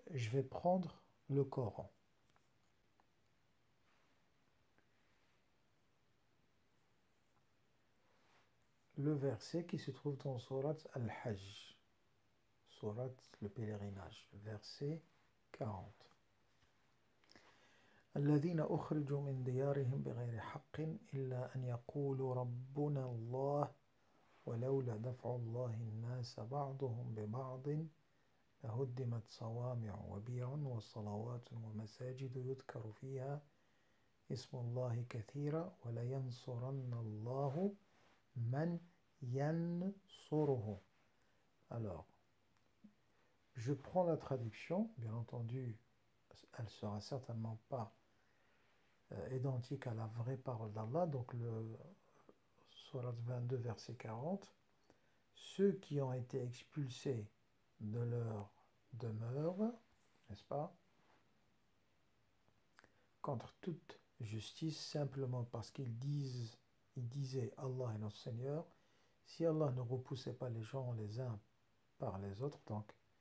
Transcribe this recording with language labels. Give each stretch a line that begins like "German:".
French: Je vais prendre le Coran. Le verset qui se trouve dans Surat Al-Hajj, Surat le pèlerinage, verset 40.
Arabic: الذين أخرجوا من ديارهم بغير حق إلا أن يقولوا ربنا الله ولولا دفع الله الناس بعضهم ببعض لهدمت صوامع وبيع وصلوات ومساجد يذكر فيها اسم الله كثيرا ولينصرن الله من ينصره.
French: Alors, je prends la traduction, bien entendu, elle sera certainement pas identique à la vraie parole d'Allah, donc le Surat 22, verset 40. Ceux qui ont été expulsés de leur demeure, n'est-ce pas, contre toute justice, simplement parce qu'ils disaient Allah est notre Seigneur, si Allah ne repoussait pas les gens les uns par les autres, donc